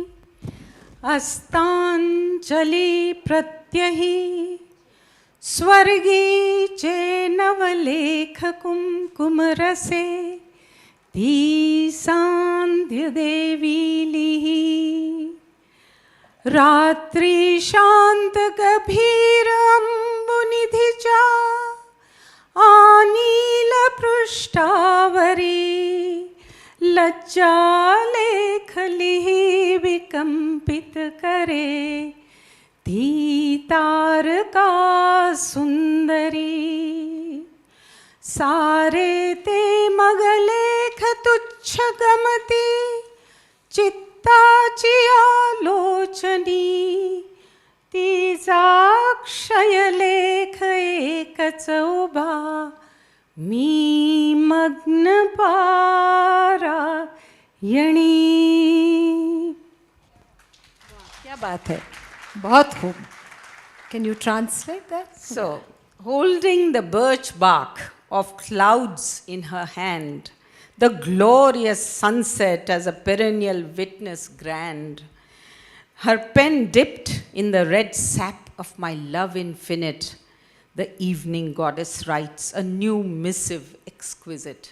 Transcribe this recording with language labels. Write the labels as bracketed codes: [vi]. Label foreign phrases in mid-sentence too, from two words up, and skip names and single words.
[mr] अस्तांजलि प्रत्यहि स्वर्गीचे नवलेख कुमकुम रसे ती सांध्य देवीली रात्रि शांत गभीर अंबुनिधिचा आनील पृष्ठावरी लज्ज सच्चा लेख लिहि विकंपित करे, ती तारका सुंदरी. सारे ते मग लेख तुच्छ गमती, चित्ताची आलोचनी. तिचा क्षय लेख एकच उभा, मी मग्न पारायणी. [hi] क्या बात है, बहुत खूब. [en] Can you translate that? So, holding the birch bark of clouds in her hand, the glorious sunset as a perennial witness grand, her pen dipped in the red sap of my love infinite, the evening goddess writes a new missive exquisite.